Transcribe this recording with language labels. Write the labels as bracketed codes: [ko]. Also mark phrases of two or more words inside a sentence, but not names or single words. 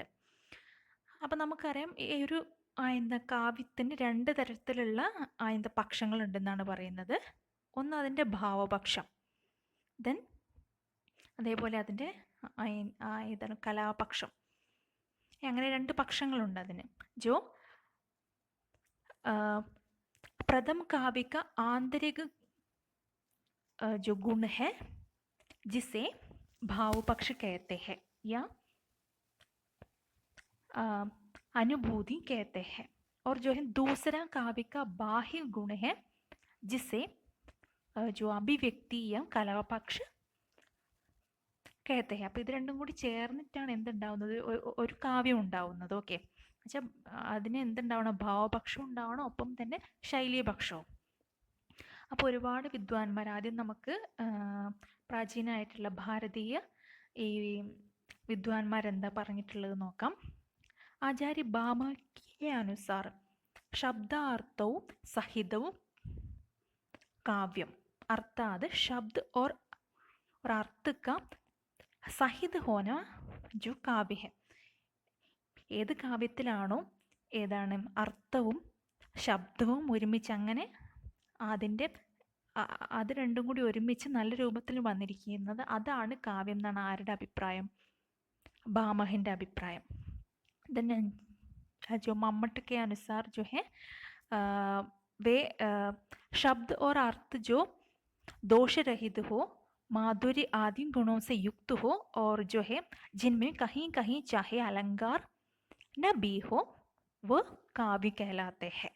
[ml] അപ്പം നമുക്കറിയാം ഈ ഒരു കാവ്യത്തിന് രണ്ട് തരത്തിലുള്ള പക്ഷങ്ങളുണ്ടെന്നാണ് പറയുന്നത്. ഒന്ന് അതിൻ്റെ ഭാവപക്ഷം, ദെൻ അതേപോലെ അതിൻ്റെ കലാപക്ഷം. അങ്ങനെ രണ്ട് പക്ഷങ്ങളുണ്ട് അതിന്. [hi] प्रथम काव्य का आंतरिक जो गुण है जिसे भाव पक्ष कहते हैं या अनुभूति कहते हैं, और जो है दूसरा काव्य का बाह्य गुण है जिसे जो अभिव्यक्ति या कलापक्ष कहते हैं. [ml] അപ്പോൾ ഇത് രണ്ടും കൂടി ചേർന്നിട്ടാണ് എന്തുണ്ടാവുന്നത്, ഒരു കാവ്യം ഉണ്ടാവുന്നത്. ഓക്കെ, എന്നുവെച്ചാൽ അതിന് എന്തുണ്ടാവണം, ഭാവപക്ഷം ഉണ്ടാവണം, ഒപ്പം തന്നെ ശൈലീപക്ഷവും. അപ്പോൾ ഒരുപാട് വിദ്വാൻമാർ, ആദ്യം നമുക്ക് പ്രാചീനമായിട്ടുള്ള ഭാരതീയ ഈ വിദ്വാൻമാരെന്താ പറഞ്ഞിട്ടുള്ളത് നോക്കാം. [hi] आचार्य भामह के अनुसार [ml] ശബ്ദാർത്ഥവും സഹിതവും കാവ്യം, [hi] अर्थात् शब्द और अर्थ का सहित होना जो काव्य है. [ml] ഏത് കാവ്യത്തിലാണോ ഏതാണ് അർത്ഥവും ശബ്ദവും ഒരുമിച്ച് അങ്ങനെ അത് രണ്ടും കൂടി ഒരുമിച്ച് നല്ല രൂപത്തിൽ വന്നിരിക്കുന്നത്, അതാണ് കാവ്യം എന്നാണ് ആരുടെ അഭിപ്രായം? ഭാമഹൻ്റെ അഭിപ്രായം. [hi] जो मम्मट के अनुसार जो है वे शब्द और अर्थ जो दोष रहित हो, माधुर्य आदि गुणों से युक्त हो, और जो है जिनमें कहीं कहीं चाहे अलंकार न भी हो, वह काव्य कहलाते हैं.